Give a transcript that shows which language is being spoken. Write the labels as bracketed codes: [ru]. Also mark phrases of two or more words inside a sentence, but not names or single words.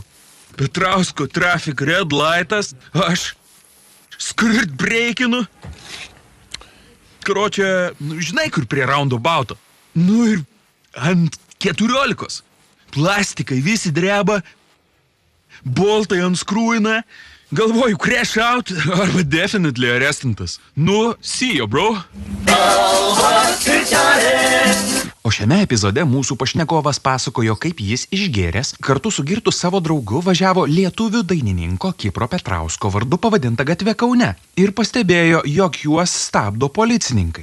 [lt] Petrausko [en] traffic red lightas, [lt] aš skirt breikinu. Karočią, nu žinai, kur prie roundabouto. Nu ir ant 14. Plastikai visi dreba, boltai ant skrūina, galvoju [en] crash out [lt] arba definitely arrestintas. [en] Nu, see you, bro. [lt] O šiame epizode mūsų pašnekovas pasakojo, kaip jis išgėręs, kartu su girtu savo draugu važiavo lietuvių dainininko Kipro Petrausko vardu pavadinta gatvė Kaune ir pastebėjo, jog juos stabdo policininkai.